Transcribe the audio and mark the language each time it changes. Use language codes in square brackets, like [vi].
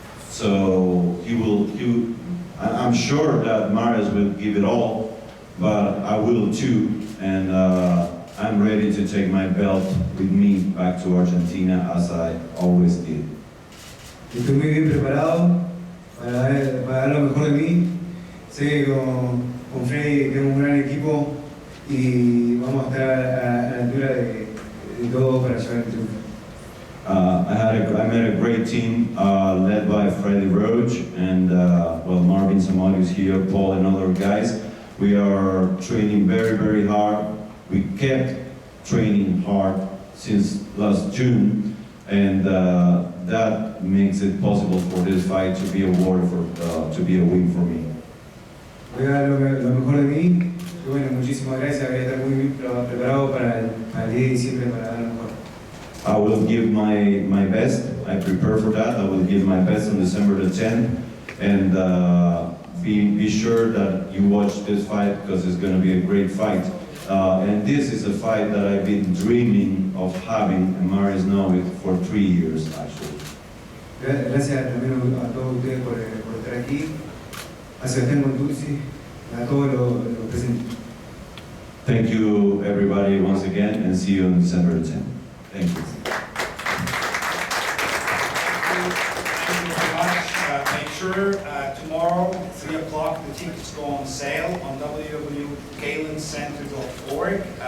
[en] So I'm sure that Mares will give it all, but I will too, and I'm ready to take my belt with me back to Argentina as I always did. [es] Estoy muy bien preparado para dar lo mejor de mí. Sé que con Freddy tengo un gran equipo y vamos a estar a la altura de todo para llevar el triunfo. [en] I met a great team led by Freddie Roach and Marvin Samadius here, Paul and other guys. We are training very, very hard. We kept training hard since last June, and that makes it possible for this fight to be awarded to be a win for me. [es] Voy a dar lo mejor de mí y bueno, muchísimas gracias. Voy a estar muy bien preparado para el 10 de diciembre para dar lo mejor. [en] I will give my best. I prepare for that. I will give my best on December the 10th, and be sure that you watch this fight because it's going to be a great fight. And this is a fight that I've been dreaming of having, and Maris knows it for 3 years actually. [es] Gracias también a todos ustedes por estar aquí, a Sebastián Montuzzi, a todos los presentes. [en] Thank you everybody once again, and see you on December the 10th. Thank you. Thank you very much. Make sure tomorrow, 3 o'clock, the tickets go on sale on www.galenCenter.org.